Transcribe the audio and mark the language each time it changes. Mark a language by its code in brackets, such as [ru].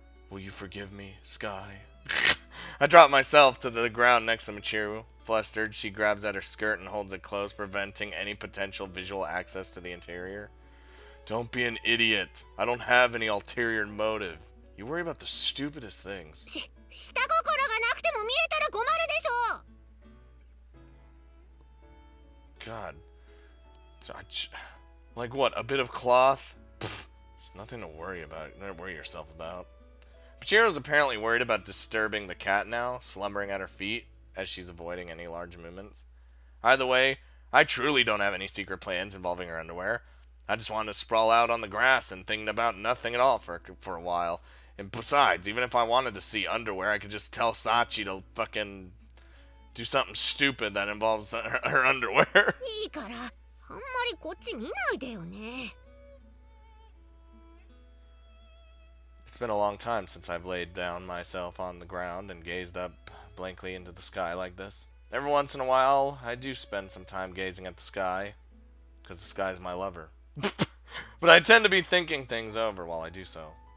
[en] Will you forgive me, Sky? I drop myself to the ground next to Michiru. Flustered, she grabs at her skirt and holds it close, preventing any potential visual access to the interior. Don't be an idiot. I don't have any ulterior motive. You worry about the stupidest things. [ja] 下心がなくても見えたら困るでしょ。 [en] God. Like what? A bit of cloth? Pfft, it's nothing to worry about. Don't worry yourself about. Michiru's apparently worried about disturbing the cat now, slumbering at her feet, as she's avoiding any large movements. Either way, I truly don't have any secret plans involving her underwear. I just wanted to sprawl out on the grass and think about nothing at all for a while. And besides, even if I wanted to see underwear, I could just tell Sachi to fucking do something stupid that involves her underwear. [ja] いいから、あんまりこっち見ないでよね。 [en] It's been a long time since I've laid down myself on the ground and gazed up blankly into the sky like this. Every once in a while, I do spend some time gazing at the sky, because the sky's my lover. But I tend to be thinking things over while I do so.